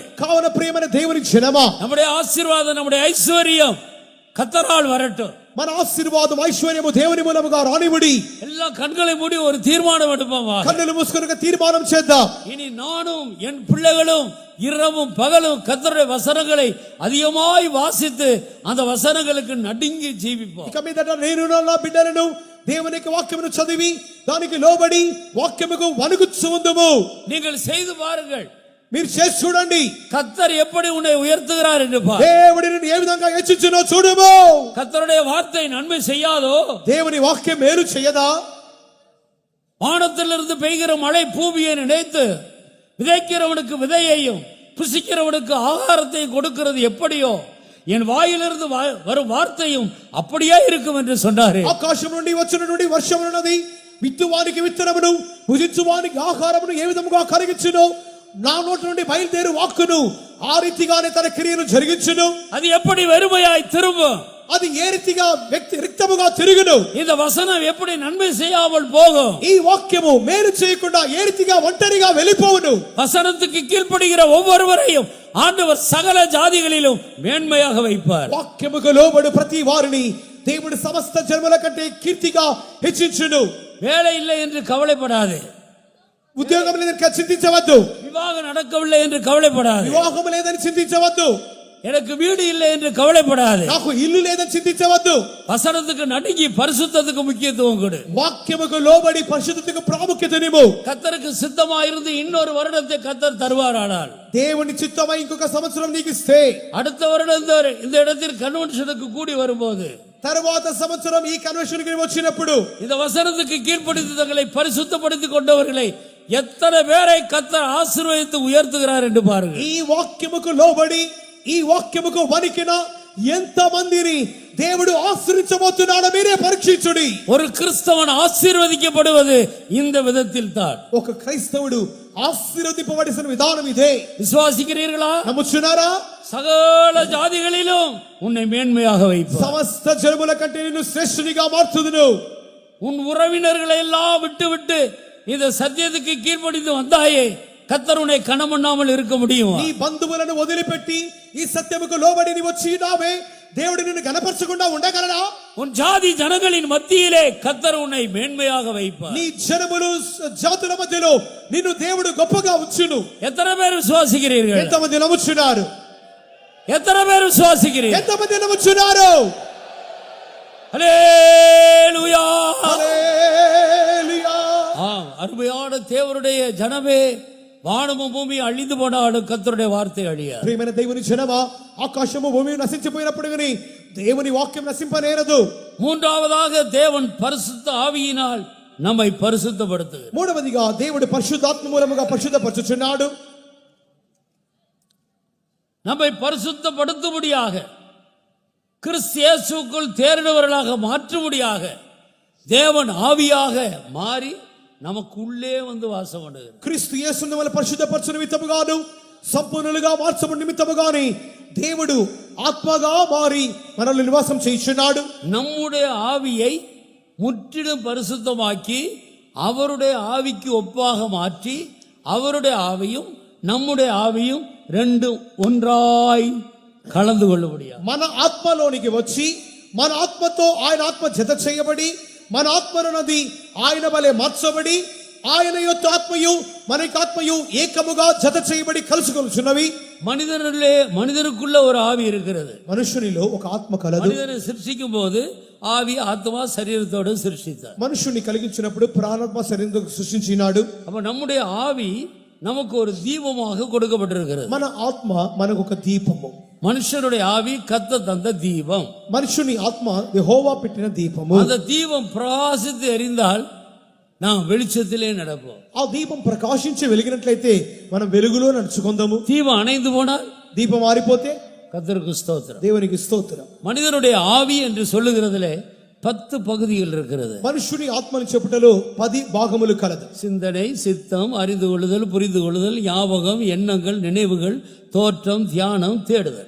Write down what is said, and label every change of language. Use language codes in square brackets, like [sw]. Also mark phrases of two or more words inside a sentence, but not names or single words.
[te] కావున ప్రియమైన దేవుని జనమా, [ta] நம்முடைய ஆசீர்வாதம் நம்முடைய ஐஸ்வர்யம் கர்த்தரால் வரட்டும். [te] మన ఆశీర్వాదం ఐశ్వర్యము దేవుని మూలముగా రానివ్వడి. [ta] எல்லா கண்களை மூடி ஒரு தீர்மானம் எடுப்போமா. [te] కన్నులు మూసుకొని తీర్మానం చేద్దాం. [ta] இனி நானும் என் பிள்ளைகளும் இரவும் பகலும் கர்த்தருடைய வசனங்களை அதிகமாய் வாசித்து அந்த வசனங்களுக்கு நடுங்கி ஜீவிப்போம். [te] ఇక మీదట నేను నా బిడ్డలను దేవుని వాక్యమును చదివి దానికి లోబడి వాక్యముకు వణుకుచు ఉందుము. [ta] நீங்கள் செய்து பாருங்கள். [te] మీరు చేసి చూడండి. [ta] கர்த்தர் எப்படி உன்னை உயர்த்துகிறார் என்று பார். [te] దేవుడు నిన్ను ఏ విధంగా హెచ్చించునో చూడుము. [ta] கர்த்தருடைய வார்த்தை நன்மை செய்யாதோ? [te] దేవుని వాక్యం మేలు చేయదా? [ta] வானத்திலிருந்து பெய்கிற மழை பூமியை நினைத்து விதைக்கிறவனுக்கு விதையையும் புசிக்கிறவனுக்கு ஆகாரத்தையும் கொடுக்கிறது எப்படியோ என் வாயிலிருந்து வரும் வார்த்தையும் அப்படியே இருக்கும் என்று சொன்னாரே. [te] ఆకాశం నుండి వచ్చినటువంటి వర్షమున్నది విత్తువానికి విత్తనమును భుజించువానికి ఆహారమును ఏ విధముగా కలిగించును నా నోటి నుండి బయలుదేరు వాక్కును ఆ రీతిగానే తన క్రియను జరిగించును. [ta] அது எப்படி வெறுமையாய் திரும்பும்? [te] అది ఏ రీతిగా వ్యక్తి రిక్తముగా తిరుగును. [ta] இந்த வசனம் எப்படி நன்மை செய்யாமல் போகும்? [te] ఈ వాక్యము మేలు చేయకుండా ఏ రీతిగా ఒంటరిగా వెళ్ళిపోవును. [ta] வசனத்துக்கு கீழ்ப்படுகிற ஒவ்வொருவரையும் ஆண்டவர் சகல ஜாதிகளிலும் மேன்மையாக வைப்பார். [te] వాక్యముకు లోబడు ప్రతి వారిని దేవుడు సమస్త జన్మల కంటే కీర్తిగా హెచ్చించును. [ta] வேலை இல்லை என்று கவலைப்படாதே, [te] ఉద్యోగం లేదని చింతించవద్దు, [ta] விவாகம் நடக்கவில்லை என்று கவலைப்படாதே, [te] వివాహం లేదని చింతించవద్దు, [ta] எனக்கு வீடு இல்லை என்று கவலைப்படாதே. [te] నాకు ఇల్లు లేదని చింతించవద్దు. [ta] வசனத்துக்கு நடுங்கி பரிசுத்தத்துக்கு முக்கியத்துவம் கொடு. [te] వాక్యముకు లోబడి పరిశుద్ధతకు ప్రాముఖ్యతనివ్వు. [ta] கர்த்தருக்கு சித்தமாயிருந்து இன்னொரு வருடத்தை கர்த்தர் தருவாரானால், [te] దేవుని చిత్తమై ఇంకొక సంవత్సరం నీకు ఇస్తే, [ta] அடுத்த வருடம் இந்த இடத்தில் கன்வென்ஷனுக்கு கூடி வரும்போது, [te] తరువాత సంవత్సరం ఈ కన్వెన్షన్ కి వచ్చినప్పుడు [ta] இந்த వசனத்துக்கு கீழ்ப்படுத்தி தங்களை பரிசுத்தப்படுத்திக் கொண்டவர்களை எத்தனை பேரை கர்த்தர் ஆசீர்வதித்து உயர்த்துகிறார் என்று பாருங்கள். [te] ఈ వాక్యముకు లోబడి ఈ వాక్యముకు వణికిన ఎంత మందిని దేవుడు ఆశీర్వదించబోతున్నాడో మీరే పరీక్షించుడి. [ta] ஒரு கிறிஸ்தவன் ஆசீர்வதிக்கப்படுவது இந்த விதத்தில் தான். [te] ఒక క్రైస్తవుడు ఆశీర్వదింపబడిన విధానం ఇదే. [ta] விசுவாசிக்கிறீர்களா? [te] నమ్ముచున్నారా? [ta] சகல ஜாதிகளிலும் உன்னை மேன்மையாக வைப்பார். [te] సమస్త జనముల కంటే నిన్ను శ్రేష్ఠునిగా మార్చుదును. [ta] உன் உறவினர்களை எல்லாம் விட்டு இந்த சத்தியத்துக்கு கீழ்ப்படிந்து வந்தாயே, கர்த்தர் உன்னை கனமண்ணாமல் இருக்க முடியும்? [te] నీ బంధువులను వదిలిపెట్టి ఈ సత్యముకు లోబడి నీ వచ్చినావే, దేవుడు నిన్ను గణపరచకుండా ఉండగలడా? [ta] உன் ஜாதி ஜனங்களின் மத்தியிலே கர்த்தர் உன்னை மேன்மையாக வைப்பார். [te] నీ జనములు జాతుల మధ్యలో నిన్ను దేవుడు గొప్పగా ఉంచును. [ta] எத்தனை பேர் விசுவாசிக்கிறீர்கள்? [te] ఎంతమంది నమ్ముచున్నారు? [ta] எத்தனை பேர் விசுவாசிக்கிறீர்கள்? [te] ఎంతమంది నమ్ముచున్నారు? [ta] ஹல்லேலூயா! [te] హల్లెలూయా! [ta] அருமையான தேவனுடைய ஜனமே, வானமும் பூமி அழிந்து போனாலும் கர்த்தருடைய வார்த்தை அழியாது. [te] ప్రియమైన దేవుని జనమా, ఆకాశము భూమి నశించిపోయినప్పుడు గాని దేవుని వాక్యం నశింపనేరదు. [ta] மூன்றாவதாக தேவன் பரிசுத்த ஆவியினால் நம்மை பரிசுத்தப்படுத்துகிறார். [te] మూడవదిగా దేవుడు పరిశుద్ధాత్మ మూలముగా పరిశుద్ధపరచుచున్నాడు. [ta] நம்மை பரிசுத்தப்படுத்தும்படியாக, கிறிஸ்து இயேசுவுக்குள் தேறினவர்களாக மாற்றும்படியாக தேவன் ஆவியாக மாறி நமக்கு உள்ளே வந்து வாசம் பண்ணுகிறார். [te] క్రీస్తు యేసును మన పరిశుద్ధపరచు నిమిత్తముగాను సంపూర్ణులుగా మార్చబడి నిమిత్తముగాని దేవుడు ఆత్మగా మారి మనల్ని నివాసం చేయించున్నాడు. [ta] நம்முடைய ஆவியை முற்றிலும் பரிசுத்தமாக்கி அவருடைய ஆவிக்கு ஒப்பாக மாற்றி, அவருடைய ஆவியும் நம்முடைய ஆவியும் ரெண்டும் ஒன்றாய் கலந்து கொள்ளும்படியாக [te] మన ఆత్మలోనికి వచ్చి మన ఆత్మతో ఆయన ఆత్మ జత చేయబడి, మన ఆత్మనున్నది ఆయన వలె మార్చబడి, ఆయన యొక్క ఆత్మయు మన యొక్క ఆత్మయు ఏకముగా జత చేయబడి కలుసుకొనుచున్నవి. [ta] மனிதருக்குள்ள ஒரு ஆவி இருக்கிறது. [te] మనుషునిలో ఒక ఆత్మ కలదు. [ta] மனிதனை சிருஷ்டிக்கும் போது ஆவி ஆத்மா சரீரத்தோடு சிருஷ்டித்தார். [te] మనుషుని కలిగించినప్పుడు ప్రాణాత్మ శరీరంతో సృష్టించినాడు. [ta] அப்ப நம்முடைய ஆவி நமக்கு ஒரு தீபமாக கொடுக்கப்பட்டிருக்கிறது. [te] మన ఆత్మ మనకు ఒక దీపము. [ta] மனுஷனுடைய ஆவி கர்த்தர் தந்த தீபம். [te] మనుషుని ఆత్మ యెహోవా పెట్టిన దీపము. [ta] அந்த தீபம் பிரகாசித்து எரிந்தால் நாம் வெளிச்சத்திலே நடப்போம். [te] ఆ దీపం ప్రకాశించి వెలిగినట్లయితే మనం వెలుగులో నడుచుకుందాము. [ta] தீபம் அணைந்து போனால், [te] దీపం ఆరిపోతే [ta] கர்த்தருக்கு ஸ்தோத்திரம். [te] దేవునికి స్తోత్రం. [ta] மனிதனுடைய ஆவி என்று சொல்லுகிறதுல 10 பகுதிகள் இருக்கிறது. [te] మనుషుని ఆత్మని చెప్పుటలో 10 భాగములు కలదు. [ta] சிந்தனை, சித்தம், அறிந்து கொள்ளுதல், புரிந்து கொள்ளுதல், ஞாபகம், எண்ணங்கள், நினைவுகள், தோற்றம், தியானம், தேடுதல்.